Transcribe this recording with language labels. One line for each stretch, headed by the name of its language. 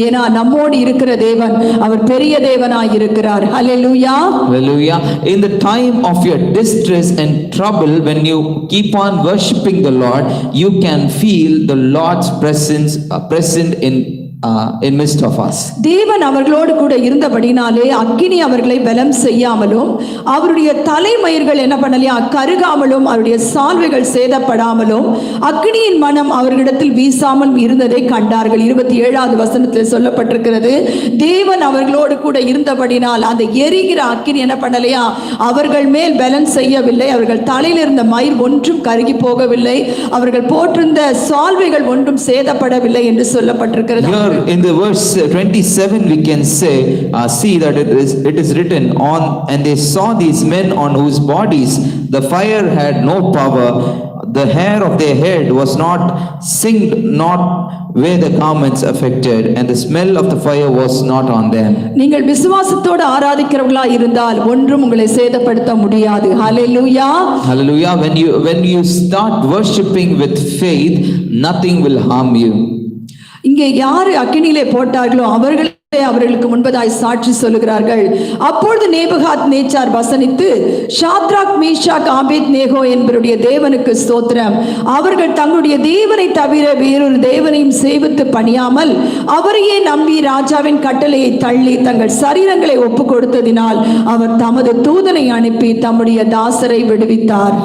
Tamil: ஏன்னா நம்மோடு இருக்கிற தேவன் அவர் பெரிய தேவனாய் இருக்கிறார். ஹல்லேலூயா.
English: Hallelujah. In the time of your distress and trouble, when you keep on worshiping the Lord, you can feel the Lord's presence present in midst of us.
Tamil: தேவன் அவர்களோடு கூட இருந்தபடினாலே அக்கினி அவர்களை பலம் செய்யாமலும் அவருடைய தலைமயிர்கள் என்ன பண்ணலையா கருகாமலும் அவருடைய சால்வைகள் சேதப்படாமலும் அக்கினியின் மனம் அவர்களிடத்தில் வீசாமல் இருந்ததை கண்டார்கள். 27வது வசனத்தில் சொல்லப்பட்டிருக்கிறது, தேவன் அவர்களோடு கூட இருந்தபடினால் அந்த எரிகிற அக்கினி என்ன பண்ணலையா அவர்கள் மேல் பலம் செய்யவில்லை, அவர்கள் தலையில் இருந்த மயிர் ஒன்றும் கருகி போகவில்லை, அவர்கள் போட்டிருந்த சால்வைகள் ஒன்றும் சேதப்படவில்லை என்று சொல்லப்பட்டிருக்கிறது.
English: In the verse 27 we can see that it is written on, and they saw these men on whose bodies the fire had no power, the hair of their head was not singed, not were the garments affected, and the smell of the fire was not on them.
Tamil: நீங்கள் விசுவாசத்தோடு ஆராதிக்கிறவர்களா இருந்தால் ஒன்றும் உங்களை சேதப்படுத்த முடியாது. ஹல்லேலூயா.
English: Hallelujah. When you start worshiping with faith, nothing will harm you.
Tamil: இங்கே யாரு அக்கினியிலே போட்டார்களோ அவர்களுக்கு முன்பதாய் சாட்சி சொல்லுகிறார்கள். அப்பொழுது நேபுகாத் நேச்சார் வசனித்து, ஷாத்ராக் மேஷாக் ஆபேத் நேகோ என்பவருடைய தேவனுக்கு ஸ்தோத்திரம், அவர்கள் தங்களுடைய தேவனை தவிர வேறொரு தேவனையும் சேவித்து பணியாமல் அவரையே நம்பி ராஜாவின் கட்டளையை தள்ளி தங்கள் சரீரங்களை ஒப்பு கொடுத்ததினால் அவர் தமது தூதனை அனுப்பி தம்முடைய தாசரை விடுவித்தார்.